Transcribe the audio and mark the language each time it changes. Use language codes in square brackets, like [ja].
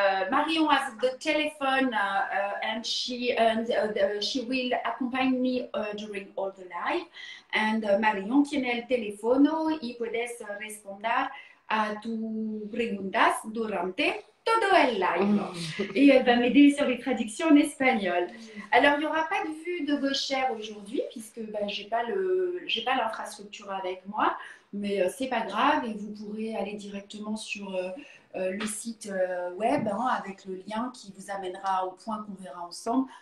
[en] Marion has the telephone and she will accompany me during all the live. [es] And Marion tiene el teléfono y puedes responder a tus preguntas durante todo el live. [fr] Et elle va m'aider sur les traductions en espagnol. Alors, il n'y aura pas de vue de vos chairs aujourd'hui, puisque je n'ai pas l'infrastructure avec moi, mais c'est pas grave, et vous pourrez aller directement sur le site web avec le lien qui vous amènera au point qu'on verra ensemble.